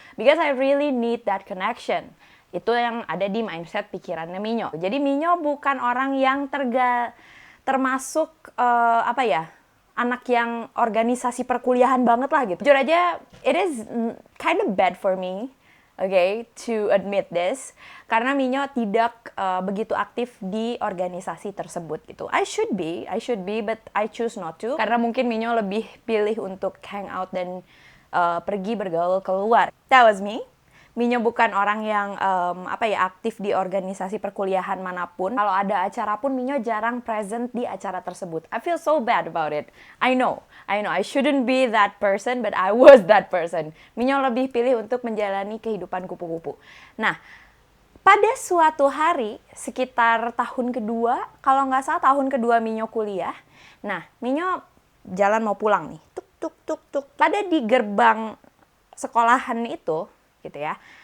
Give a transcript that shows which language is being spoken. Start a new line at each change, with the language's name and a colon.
English: Because I really need that connection.
Indonesian: Itu yang ada di mindset pikirannya Minyo. Jadi Minyo bukan orang yang termasuk anak yang organisasi perkuliahan banget lah gitu. Jujur aja,
English: it is kind of bad for me, okay, to admit this,
Indonesian: karena Minyo tidak begitu aktif di organisasi tersebut gitu.
English: I should be, but I choose not to,
Indonesian: karena mungkin Minyo lebih pilih untuk hang out dan pergi bergaul keluar.
English: That was me.
Indonesian: Minyo bukan orang yang aktif di organisasi perkuliahan manapun. Kalau ada acara pun Minyo jarang present di acara tersebut.
English: I feel so bad about it. I know I shouldn't be that person, but I was that person.
Indonesian: Minyo lebih pilih untuk menjalani kehidupan kupu-kupu. Nah, pada suatu hari sekitar tahun kedua, kalau nggak salah tahun kedua Minyo kuliah. Nah, Minyo jalan mau pulang nih. Tuk tuk tuk tuk. Pada di gerbang sekolahan itu gitu ya.